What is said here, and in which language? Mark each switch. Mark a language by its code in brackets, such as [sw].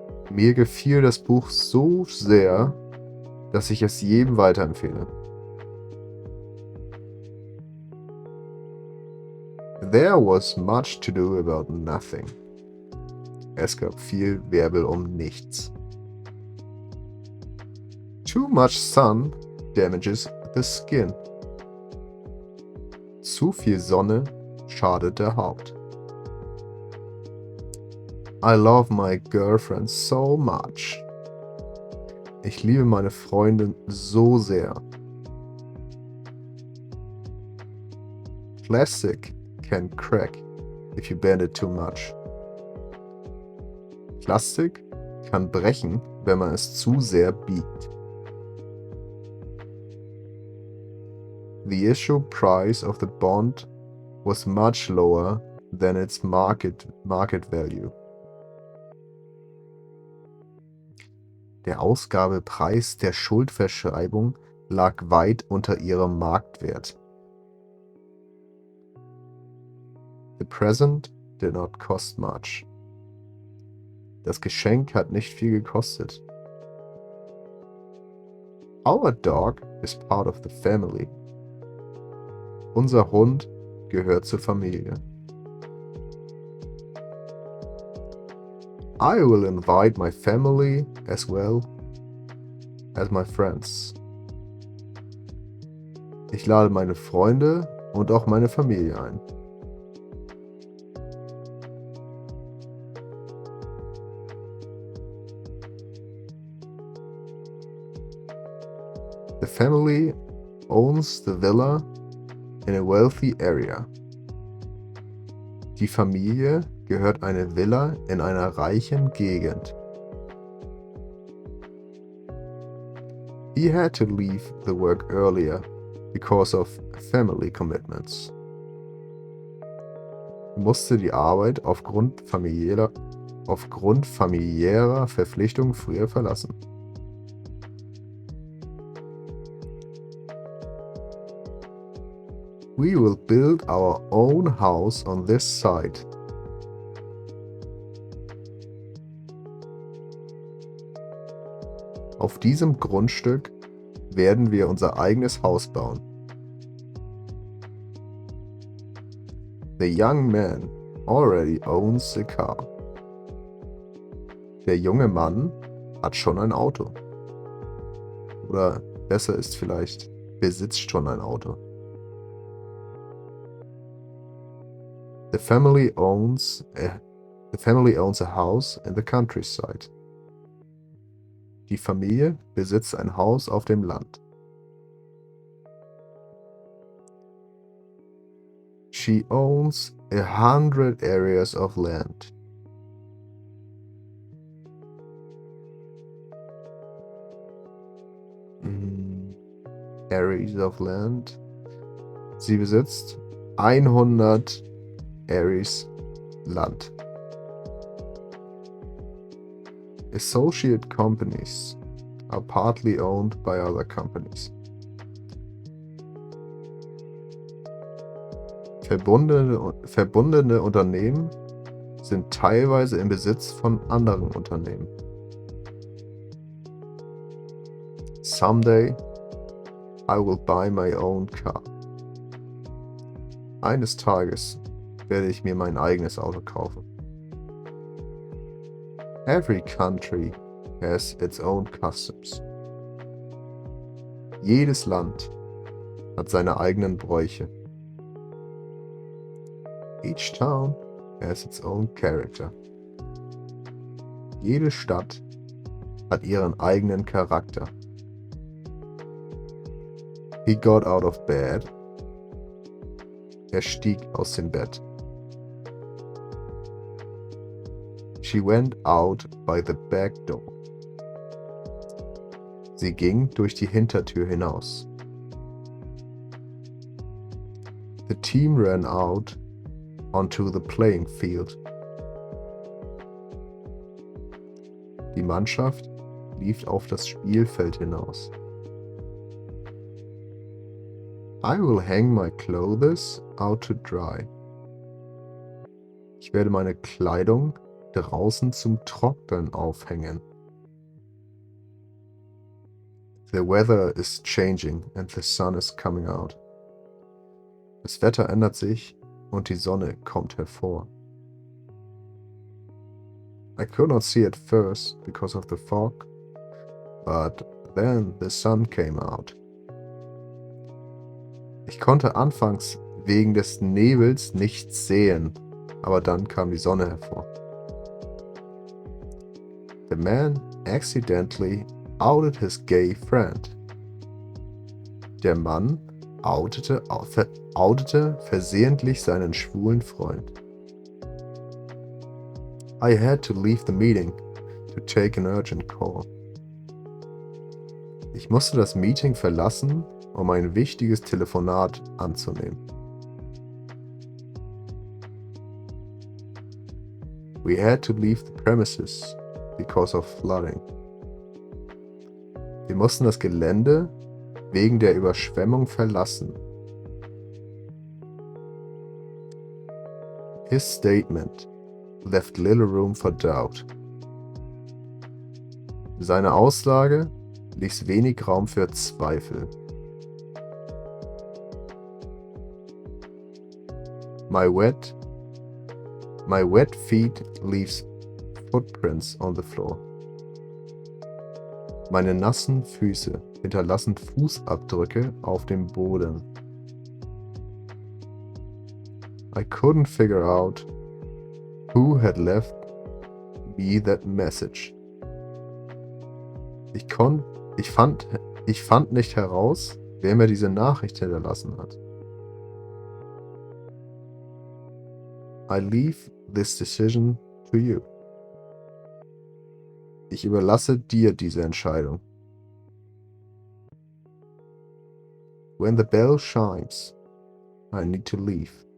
[de] Mir gefiel das Buch so sehr, dass ich es jedem weiterempfehle. [en] There was much to do about nothing. [de] Es gab viel Wirbel um nichts. [en] Too much sun damages the skin. [de] Zu viel Sonne schadet der Haut. [en] I love my girlfriend so much. [de] Ich liebe meine Freundin so sehr. [en] Plastic can crack if you bend it too much. [de] Plastik kann brechen, wenn man es zu sehr biegt. [en] The issue price of the bond was much lower than its market value. [de] Der Ausgabepreis der Schuldverschreibung lag weit unter ihrem Marktwert. [en] The present did not cost much. [de] Das Geschenk hat nicht viel gekostet. [en] Our dog is part of the family. [de] Unser Hund gehört zur Familie. [en] I will invite my family as well as my friends. [de] Ich lade meine Freunde und auch meine Familie ein. [en] The family owns the villa in a wealthy area. [de] Die Familie gehört eine Villa in einer reichen Gegend. [en] He had to leave the work earlier because of family commitments. [de] Er musste die Arbeit aufgrund familiärer Verpflichtungen früher verlassen. [en] We will build our own house on this site. [de] Auf diesem Grundstück werden wir unser eigenes Haus bauen. [en] The young man already owns a car. [de] Der junge Mann hat schon ein Auto. Oder besser ist vielleicht, besitzt schon ein Auto. [en] The family owns a house in the countryside. [de] Die Familie besitzt ein Haus auf dem Land. [en] She owns 100 areas of land. Areas of land. [de] Sie besitzt 100 Areas Land. [en] Associate companies are partly owned by other companies. [de] Verbundene Unternehmen sind teilweise im Besitz von anderen Unternehmen. [en] Someday I will buy my own car. [de] Eines Tages werde ich mir mein eigenes Auto kaufen. [en] Every country has its own customs. [de] Jedes Land hat seine eigenen Bräuche. [en] Each town has its own character. [de] Jede Stadt hat ihren eigenen Charakter. [en] He got out of bed. [de] Er stieg aus dem Bett. [en] She went out by the back door. [de] Sie ging durch die Hintertür hinaus. [en] The team ran out onto the playing field. [de] Die Mannschaft lief auf das Spielfeld hinaus. [en] I will hang my clothes out to dry. [de] Ich werde meine Kleidung draußen zum Trocknen aufhängen. [en] The weather is changing and the sun is coming out. [de] Das Wetter ändert sich und die Sonne kommt hervor. [en] I could not see at first because of the fog, but then the sun came out. [de] Ich konnte anfangs wegen des Nebels nichts sehen, aber dann kam die Sonne hervor. [en] The man accidentally outed his gay friend. [de] Der Mann outete versehentlich seinen schwulen Freund. [en] I had to leave the meeting to take an urgent call. [de] Ich musste das Meeting verlassen, um ein wichtiges Telefonat anzunehmen. [en] We had to leave the premises because of flooding. [de] Wir mussten das Gelände wegen der Überschwemmung verlassen. [en] His statement left little room for doubt. [de] Seine Aussage ließ wenig Raum für Zweifel. [en] My wet feet leaves footprints on the floor. [de] Meine nassen Füße hinterlassen Fußabdrücke auf dem Boden. [en] I couldn't figure out who had left me that message. [de] Ich fand nicht heraus, wer mir diese Nachricht hinterlassen hat. [en] I leave this decision to you. [de] Ich überlasse dir diese Entscheidung. [en] When the bell chimes, I need to leave.